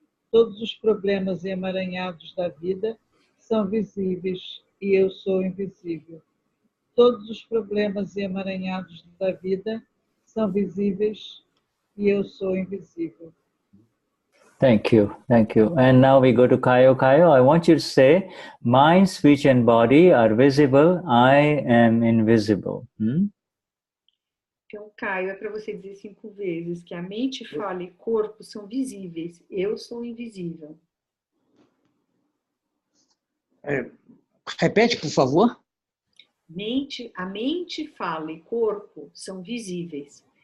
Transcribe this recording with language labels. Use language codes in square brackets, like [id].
[pt] Todos os problemas e emaranhados da vida são visíveis e eu sou invisível. Todos os problemas e emaranhados da vida são visíveis e eu sou invisível. [en] Thank you. And now we go to Kayo. Kayo, I want you to say, mind, speech, and body are visible. I am invisible. [pt] Então, Caio, é para você dizer 5 vezes que a mente, fala e corpo são visíveis. Eu sou invisível. Repete, por favor. A mente, fala e corpo são visíveis.